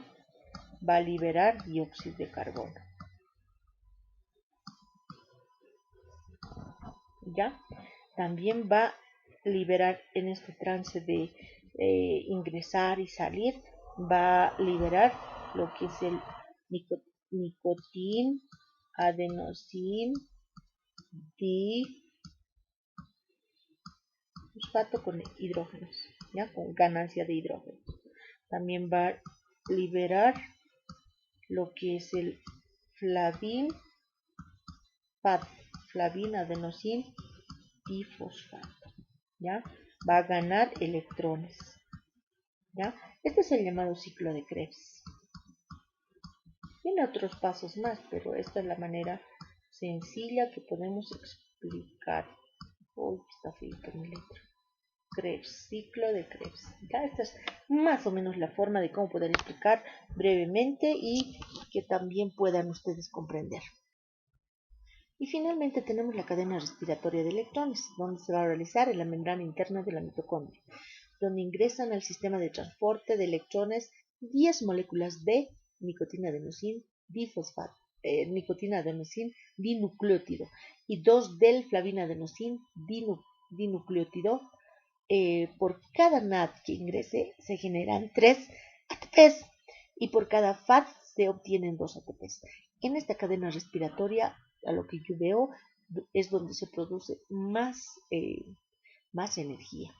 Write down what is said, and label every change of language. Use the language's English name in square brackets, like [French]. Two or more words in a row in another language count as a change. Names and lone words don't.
[Spanish] Va a liberar dióxido de carbono. ¿Ya? También va a liberar en este trance de ingresar y salir, va a liberar lo que es el nicotín, adenosin, difosfato con hidrógenos, ¿ya? Con ganancia de hidrógeno. También va a liberar lo que es el flavin, adenosin, difosfato. ¿Ya? Va a ganar electrones. ¿Ya? Este es el llamado ciclo de Krebs. Tiene otros pasos más, pero esta es la manera sencilla que podemos explicar. Uy, está feita mi letra. Krebs, ciclo de Krebs. ¿Ya? Esta es más o menos la forma de cómo poder explicar brevemente y que también puedan ustedes comprender. Y finalmente tenemos la cadena respiratoria de electrones, donde se va a realizar en la membrana interna de la mitocondria, donde ingresan al sistema de transporte de electrones 10 moléculas de nicotina adenosin difosfato, nicotina adenosin dinucleótido y 2 del flavina adenosin dinucleótido. Por cada NAD que ingrese se generan 3 ATPs y por cada FAT se obtienen 2 ATPs. En esta cadena respiratoria, a lo que yo veo, es donde se produce más energía.